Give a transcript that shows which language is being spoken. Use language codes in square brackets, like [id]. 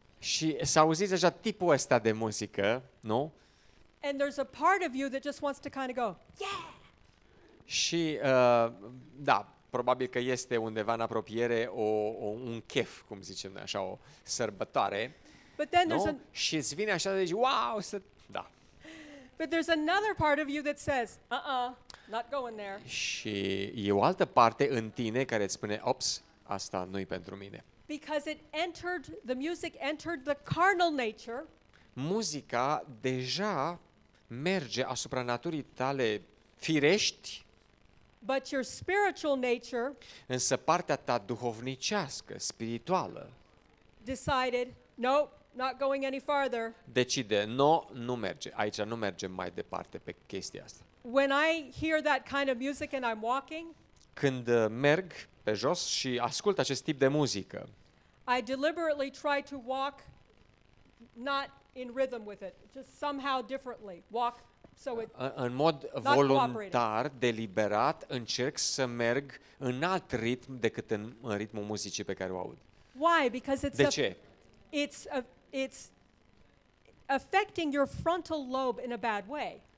[ro] și să auziți deja tipul ăsta de muzică, nu? [en] And there's a part of you that just wants to kind of go, yeah! [ro] Și, da, probabil că este undeva în apropiere un chef, cum zicem noi, așa, o sărbătoare, [en] But then [ro] nu? Și îți vine așa de zici, wow, da. [en] but there's another part of you that says, not going there. [ro] Și e o altă parte în tine care îți spune, ops, asta nu-i pentru mine. [en] Because the music entered the carnal nature, [ro] Muzica deja merge asupra naturii tale firești, [en] but your spiritual nature [ro] însă partea ta duhovnicească, spirituală, [en] decided, nope, not going any farther. [ro] decide, nu merge, aici nu mergem mai departe pe chestia asta. [en] When I hear that kind of music and I'm walking, [ro] Când merg pe jos și ascult acest tip de muzică, [en] I deliberately try to walk not in rhythm with it, just somehow differently. Walk so it [ro] în mod voluntar, deliberat, încerc să merg în alt ritm decât în ritmul muzicii pe care o aud. [en] Why? Because [ro] De ce? [en] it's affecting your frontal lobe in a bad way.